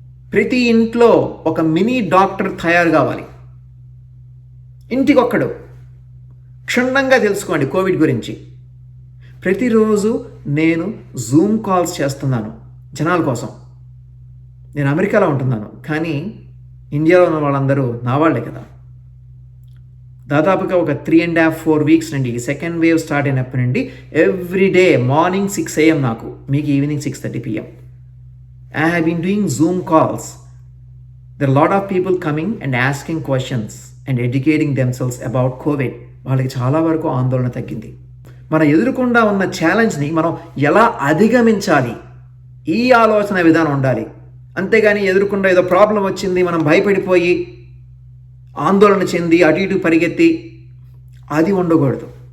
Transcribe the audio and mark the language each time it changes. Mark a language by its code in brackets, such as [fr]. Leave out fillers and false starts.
[te] ప్రతి ఇంట్లో ఒక మినీ డాక్టర్ తయారు కావాలి. ఇంటికొక్కడు క్షుణ్ణంగా తెలుసుకోండి కోవిడ్ గురించి. ప్రతిరోజు నేను జూమ్ కాల్స్ చేస్తున్నాను జనాల కోసం. నేను అమెరికాలో ఉంటున్నాను, కానీ ఇండియాలో ఉన్న వాళ్ళందరూ నా వాళ్ళే కదా. దాదాపుగా ఒక 3.5-4 వీక్స్ నుండి, సెకండ్ వేవ్ స్టార్ట్ అయినప్పటి నుండి ఎవ్రీ డే మార్నింగ్ 6 AM నాకు, మీకు evening 6:30 PM, [en] I have been doing Zoom calls. There are a lot of people coming and asking questions. And educating themselves about [te] Covid వాళ్ళకి చాలా వరకు ఆందోళన తగ్గింది. మనం ఎదుర్కొండా ఉన్న ఛాలెంజ్ని మనం ఎలా అధిగమించాలి, ఈ ఆలోచన విధానం ఉండాలి. అంతేగాని ఎదుర్కొండా ఏదో ప్రాబ్లం వచ్చింది మనం భయపడిపోయి ఆందోళన చెంది అటు ఇటు పరిగెత్తి అది ఉండకూడదు.